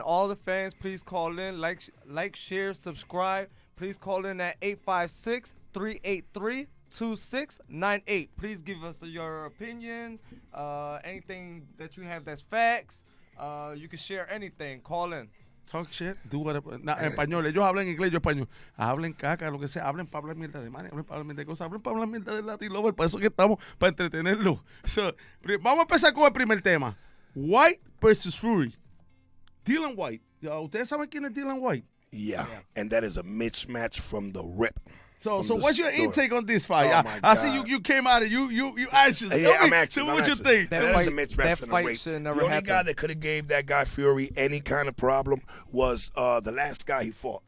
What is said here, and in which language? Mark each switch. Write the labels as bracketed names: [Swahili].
[English] All the fans, please call in. Like, share, subscribe. Please call in at 856-383-2698. Please give us your opinions, anything that you have that's facts. You can share anything. Call in. Talk shit, do whatever. [Spanish] En español, ellos hablan inglés, yo español. Hablen caca, lo que sea, hablen para hablar mierda de money, hablen para hablar mierda de cosas, hablen para hablar mierda de Latin Lover, para eso que estamos, para entretenerlo. Vamos a empezar con el primer tema. White versus Fury. Dylan White. Ustedes saben quién es Dylan White. [English] Yeah, and that is a mismatch from the rip. So what's your intake on this fight? Oh I see you came out and you anxious. Tell me what you think. That is a mismatch from the rip. Should The never only happen. guy that could have gave that guy Fury any kind of problem was the last guy he fought.